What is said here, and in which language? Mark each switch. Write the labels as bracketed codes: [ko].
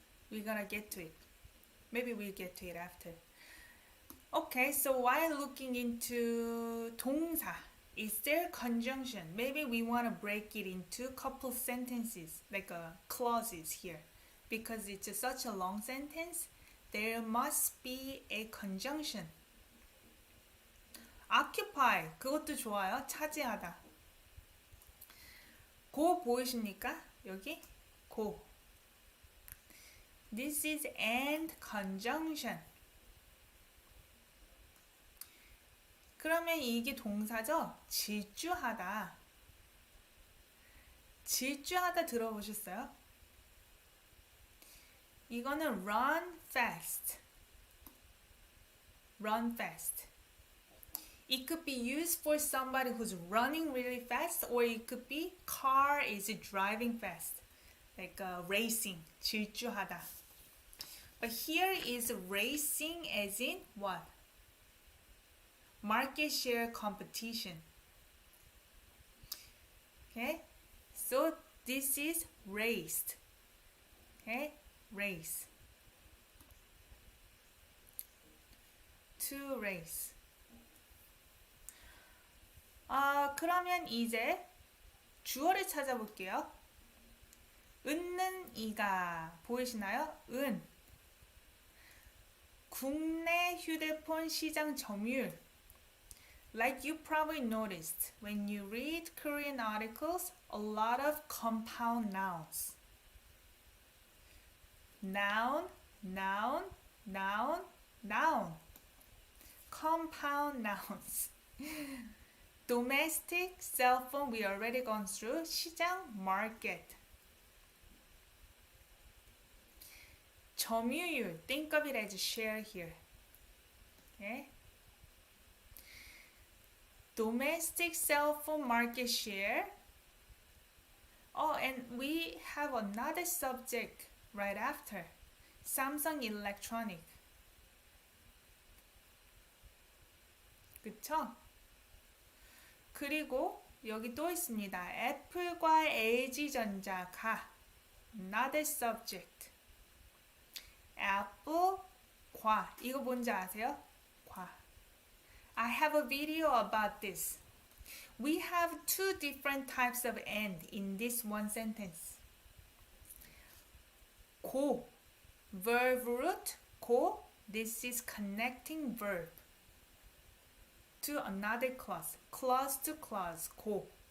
[en] We're gonna get to it. Maybe we'll get to it after. Okay, so while looking into 동사, is there conjunction? Maybe we want to break it into couple sentences, like clauses here. Because it's such a long sentence, there must be a conjunction. [ko] Occupy, 그것도 좋아요. 차지하다. go 보이십니까? 여기 go. [en] This is and conjunction. [ko] 그러면 이게 동사죠? 질주하다. 질주하다 들어보셨어요? 이거는 [en] run fast. Run fast. It could be used for somebody who's running really fast, or it could be car is driving fast, like racing, 질주하다. But here is racing as in what? Market share competition. Okay, so this is raced. Okay, race. To race. [ko] 그러면 이제 주어를 찾아볼게요. 은는 이가 보이시나요? 은. 국내 휴대폰 시장 점유율. [en] Like you probably noticed, when you read Korean articles, a lot of compound nouns. Noun, noun, noun, noun. Compound nouns. Domestic, cell phone, we already gone through. [ko] 시장, market. [en] 점유율, think of it as a share here. Okay? Domestic cell phone market share. Oh, and we have another subject right after. Samsung Electronic. [ko] 그쵸? 그리고 여기 또 있습니다. 애플과 LG전자가 [en] another subject. [ko] 애플과 이거 뭔지 아세요? 과. [en] I have a video about this. We have two different types of and in this one sentence. 고, verb root, 고, this is connecting verb to another clause, clause to clause, 고.